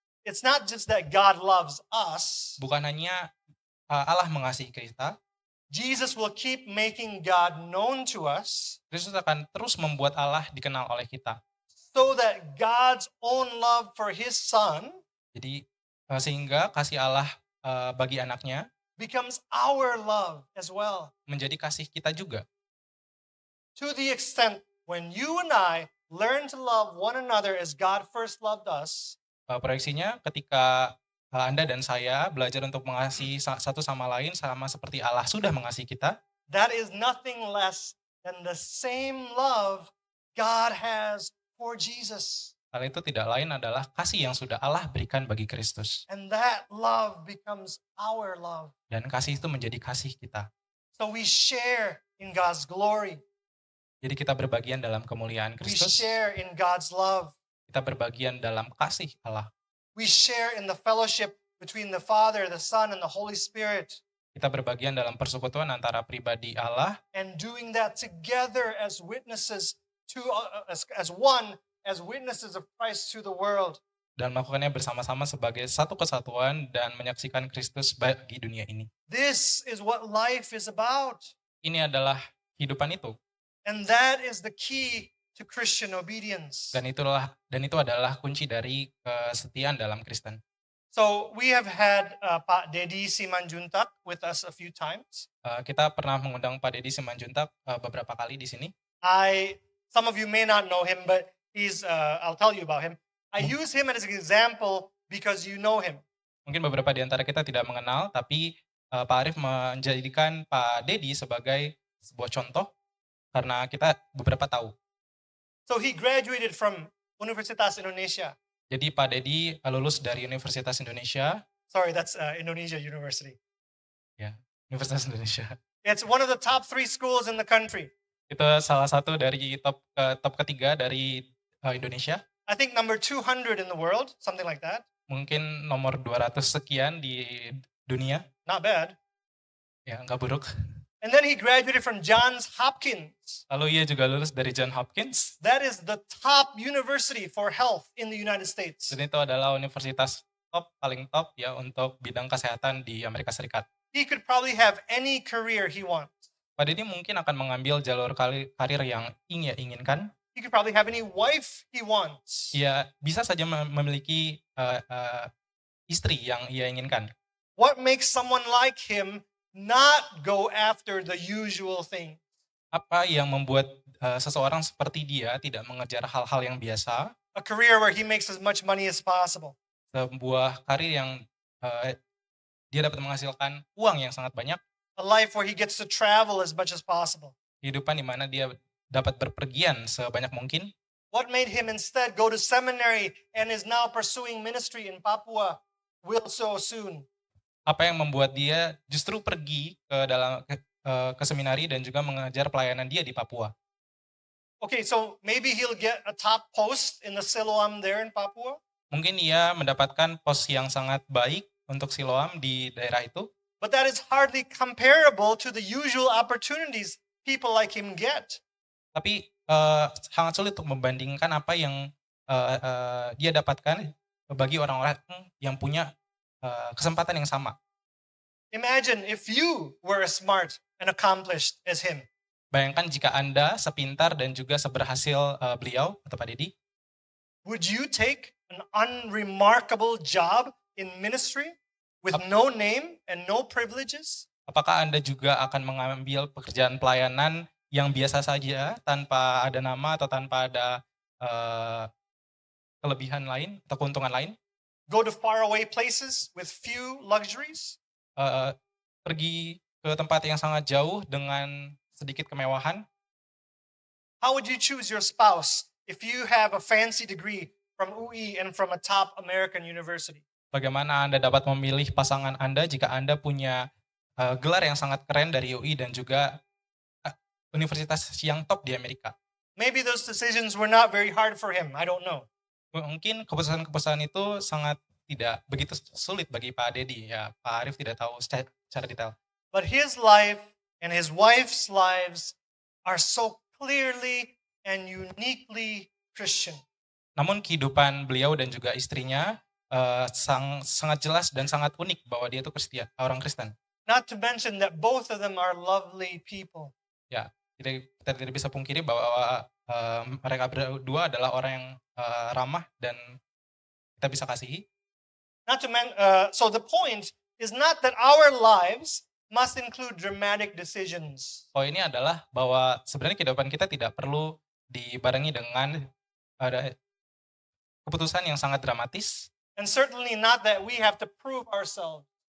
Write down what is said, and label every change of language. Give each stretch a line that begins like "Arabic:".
English: it's not just that God loves us.
Indonesian: bukan hanya Allah mengasihi kita,
English: Jesus will keep making God known to us
Indonesian: Kristus akan terus membuat Allah dikenal oleh kita.
English: so that God's own love for His Son
Indonesian: Jadi sehingga kasih Allah bagi anaknya
English: becomes our love as well.
Indonesian: menjadi kasih kita juga.
English: To the extent when you and I learn to love one another as God first loved us,
Indonesian: Proyeksinya ketika Anda dan saya belajar untuk mengasihi satu sama lain sama seperti Allah sudah mengasihi kita,
English: that is nothing less than the same love God has for Jesus.
Indonesian: hal itu tidak lain adalah kasih yang sudah Allah berikan bagi Kristus.
English: And that love becomes our love.
Indonesian: Dan kasih itu menjadi kasih kita.
English: So we share in God's glory.
Indonesian: Jadi kita berbagian dalam kemuliaan
English: We
Indonesian: Kristus,
English: share in God's love.
Indonesian: kita berbagian dalam kasih Allah.
English: We share in the fellowship between the Father, the Son, and the Holy Spirit.
Indonesian: Kita berbagian dalam persekutuan antara pribadi Allah,
English: And doing that together as witnesses to as one, as witnesses of Christ to the world.
Indonesian: dan melakukannya bersama-sama sebagai satu kesatuan dan menyaksikan Kristus bagi dunia ini.
English: This is what life is about.
Indonesian: Ini adalah kehidupan itu.
English: And that is the key to Christian obedience.
Indonesian: Dan itu adalah kunci dari kesetiaan dalam Kristen.
English: So we have had Pak Dedi Simanjuntak with us a few times.
Indonesian: Kita pernah mengundang Pak Dedi Simanjuntak beberapa kali di sini.
English: Some of you may not know him, but I'll tell you about him. I use him as an example because you know him.
Indonesian: Mungkin beberapa di antara kita tidak mengenal, tapi Pak Arif menjadikan Pak Dedi sebagai sebuah contoh karena kita beberapa tahu.
English: So he graduated from Universitas Indonesia.
Indonesian: Jadi Pak Dedi lulus dari Universitas Indonesia.
English: Sorry, that's Indonesia University.
Indonesian: Universitas Indonesia.
English: It's one of the top 3 schools in the country.
Indonesian: Itu salah satu dari top ketiga dari Indonesia.
English: I think number 200 in the world, something like that.
Indonesian: Mungkin nomor 200 sekian di dunia,
English: Not bad.
Indonesian: ya nggak buruk.
English: And then he graduated from Johns Hopkins.
Indonesian: Lalu ia juga lulus dari John Hopkins,
English: That is the top university for health in the United States.
Indonesian: dan itu adalah universitas paling top ya untuk bidang kesehatan di Amerika Serikat.
English: He could probably have any career he wants.
Indonesian: Pak Deddy mungkin akan mengambil jalur karir yang ia inginkan.
English: He could probably have any wife he wants.
Indonesian: Ia bisa saja memiliki istri yang ia inginkan.
English: What makes someone like him not go after the usual thing?
Indonesian: Apa yang membuat seseorang seperti dia tidak mengejar hal-hal yang biasa,
English: A career where he makes as much money as possible.
Indonesian: sebuah karir yang dia dapat menghasilkan uang yang sangat banyak,
English: A life where he gets to travel as much as possible.
Indonesian: kehidupan di mana dia dapat berpergian sebanyak mungkin.
English: What made him instead go to seminary and is now pursuing ministry in Papua will so soon?
Indonesian: Apa yang membuat dia justru pergi ke seminari dan juga mengajar pelayanan dia di Papua.
English: Okay, so maybe he'll get a top post in the Siloam there in Papua.
Indonesian: Mungkin ia mendapatkan pos yang sangat baik untuk Siloam di daerah itu,
English: But that is hardly comparable to the usual opportunities people like him get.
Indonesian: tapi sangat sulit untuk membandingkan apa yang dia dapatkan bagi orang-orang yang punya kesempatan yang sama.
English: Imagine if you were as smart and accomplished as him.
Indonesian: Bayangkan jika Anda sepintar dan juga seberhasil beliau atau Pak Deddy,
English: Would you take an unremarkable job in ministry with no name and no privileges?
Indonesian: apakah Anda juga akan mengambil pekerjaan pelayanan yang biasa saja tanpa ada nama atau tanpa ada kelebihan lain atau keuntungan lain?
English: Go to faraway places with few luxuries?
Indonesian: Pergi ke tempat yang sangat jauh dengan sedikit kemewahan?
English: How would you choose your spouse if you have a fancy degree from UI and from a top American university?
Indonesian: Bagaimana Anda dapat memilih pasangan Anda jika Anda punya gelar yang sangat keren dari UI dan juga universitas yang top di Amerika?
English: Maybe those decisions were not very hard for him. I don't know.
Indonesian: Mungkin keputusan-keputusan itu sangat tidak begitu sulit bagi Pak Deddy. Ya, Pak Arief tidak tahu secara detail.
English: But his life and his wife's lives are so clearly and uniquely Christian.
Indonesian: Namun kehidupan beliau dan juga istrinya sangat jelas dan sangat unik bahwa dia itu orang Kristen.
English: Not to mention that both of them are lovely people.
Indonesian: Ya, kita tidak bisa pungkiri bahwa mereka berdua adalah orang yang ramah dan kita bisa kasihi.
English: So the point is not that our lives must include dramatic decisions.
Indonesian: Ini adalah bahwa sebenarnya kehidupan kita tidak perlu dibarengi dengan ada keputusan yang sangat dramatis,
English: And certainly not that we have to prove ourselves.